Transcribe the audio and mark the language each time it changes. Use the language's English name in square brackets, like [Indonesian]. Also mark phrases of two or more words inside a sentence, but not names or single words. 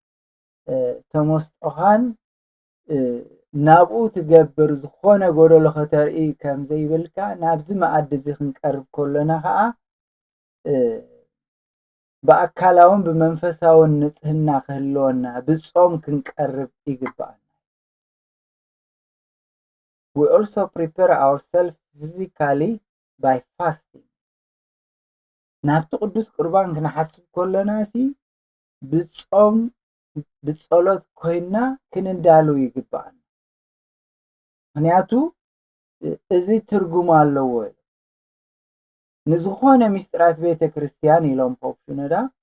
[Tigrinya] ተመስጦኻን ናብኡ ትገብር ዝኾነ ጎደሎ ከተርኢ ከም ዘይብልካ ናብዚ መኣዲ እዚ ክንቀርብ ከለና ከዓ በአካላውን በመንፈሳውን ንጽህና ክህልወና ብጾም ክንቀርብ ይግባአና [English] we also prepare ourselves physically by fasting [Tigrinya] ናብቲ ቅዱስ ቁርባን ክንሓስብ ከለና ሲ ብጾም ብጸሎት ኮይና ክንዳሉ ይግባአና ምክንያቱ እዚ ትርጉም ኣለዎ ንዝኾነ ምስጢራት ቤተ ክርስቲያን ኢሎም ፖፕ ሽኖዳ